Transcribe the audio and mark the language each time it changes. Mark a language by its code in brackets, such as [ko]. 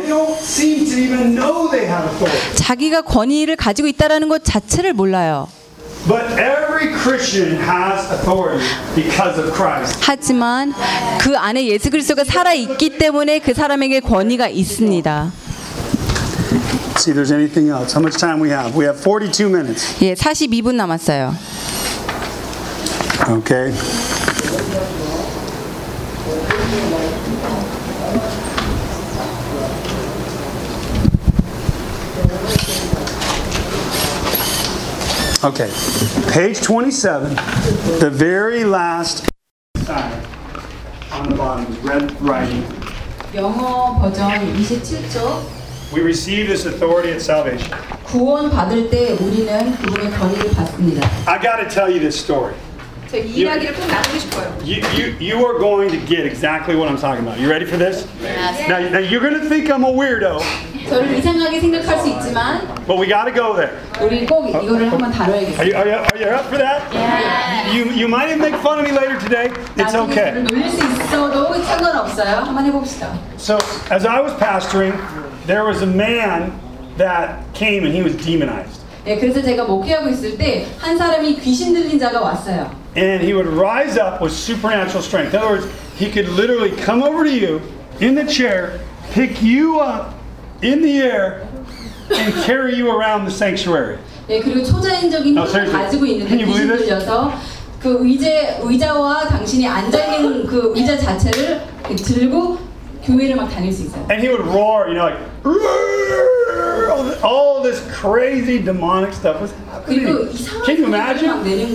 [en] They don't seem to even know they have authority. [ko] 자기가 권위를 가지고 있다라는 것 자체를 몰라요. [en] But every Christian has authority because of Christ. [ko] 하지만 그 안에 예수 그리스도가 살아 있기 때문에 그 사람에게 권위가 있습니다. [en] See, there's anything else? How much time we have? We have 42 minutes. [ko] 예, 42분 남았어요. [en] Okay. Okay, page 27, the very last on the bottom, red writing. [ko] 영어 버전 27쪽. [en] We receive this authority at salvation. [ko] 구원 받을 때 우리는 구원의 권위를 받습니다. [en] I got to tell you this story. [ko] 저 이야기를 꼭 나누고 싶어요. [en] You are going to get exactly what I'm talking about. You ready for this? Yes. Now you're going to think I'm a weirdo. [ko] 저를 이상하게 생각할 수 있지만. [en] But we got to go there. [ko] 우리 꼭 이거를 한번 다뤄야겠어요. [en] Are you up for that? Yeah. You might even make fun of me later today. It's okay. [ko] 나중에 놀릴 수 있어도 상관없어요. 한번 해봅시다. [en] So as I was pastoring, there was a man that came and he was demonized. [ko] 예, 그래서 제가 목회하고 있을 때 한 사람이 귀신 들린 자가 왔어요. [en] And he would rise up with supernatural strength. In other words, he could literally come over to you in the chair, pick you up in the air, and carry you around the sanctuary. [ko] 예, 그리고 초자연적인 힘을 가지고 있는 귀신 들려서 그 의자와 당신이 앉아 있는 그 의자 자체를 들고 교회를 막 다닐 수 있어요. [en] And he would roar, you know, like. All this crazy demonic stuff was happening. Can you imagine?